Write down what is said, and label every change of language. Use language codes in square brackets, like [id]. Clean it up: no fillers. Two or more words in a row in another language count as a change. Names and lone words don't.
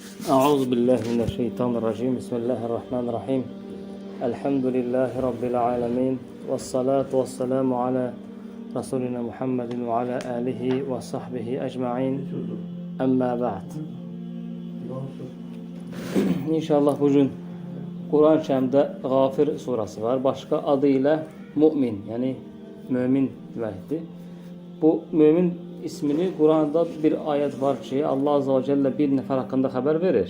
[ar] أعوذ بالله من الشيطان الرجيم بسم الله الرحمن الرحيم الحمد لله رب العالمين والصلاة والسلام على رسولنا محمد وعلى آله وصحبه أجمعين أما بعد. [az] İnşallah bugün Kur'an-ı Kərimdə Qafir surası var. Başqa adı ilə Mümin, yəni mömin deməkdir. Bu mömin ismini Quranda bir ayət var ki, Allah [ar] عز وجل [az] bir nəfər haqqında xəbər verir.